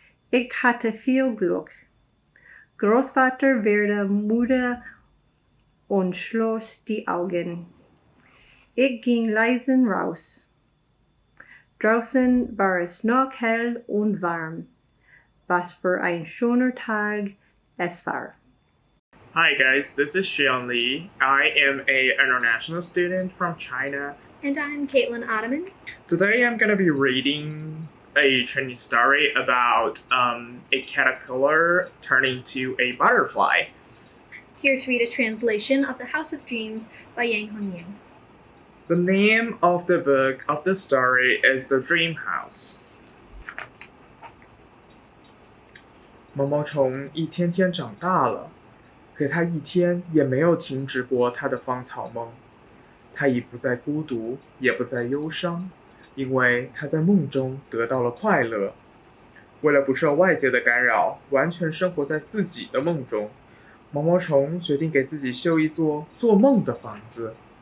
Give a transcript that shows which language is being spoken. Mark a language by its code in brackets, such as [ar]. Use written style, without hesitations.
[de] Ich hatte viel Glück. Großvater wurde müde und schloss die Augen. Ich ging leisen raus. Draußen war es noch hell und warm. Was für ein schöner Tag es war. [en] Hi guys, this is Xian Li. I am an international student from China. And I'm Caitlin Ottoman. Today I'm going to be reading a Chinese story about a caterpillar turning to a butterfly. Here to read a translation of The House of Dreams by Yang Hongying. The name of the book of the story is The Dream House. [zh] 毛毛虫一天天长大了，可它一天也没有停止过它的芳草梦。它已不再孤独，也不再忧伤，因为它在梦中得到了快乐。为了不受外界的干扰，完全生活在自己的梦中，毛毛虫决定给自己修一座做梦的房子。